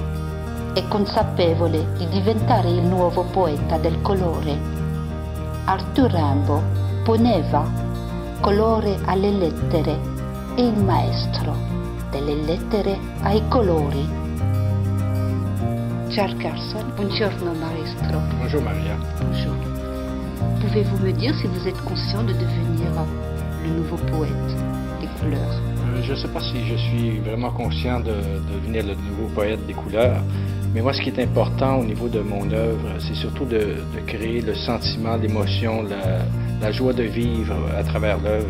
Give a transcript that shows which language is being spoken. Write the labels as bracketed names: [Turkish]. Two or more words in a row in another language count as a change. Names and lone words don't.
[Italian] È consapevole di diventare il nuovo poeta del colore. Arthur Rimbaud poneva colore alle lettere e il maestro delle lettere ai colori. Charles Carson, buongiorno maestro. [French] Bonjour Maria. Bonjour. Pouvez-vous me dire si vous êtes conscient de devenir le nouveau poète des couleurs? Je ne sais pas si je suis vraiment conscient de devenir le nouveau poète des couleurs, mais moi ce qui est important au niveau de mon œuvre, c'est surtout de créer le sentiment, l'émotion, la joie de vivre à travers l'œuvre.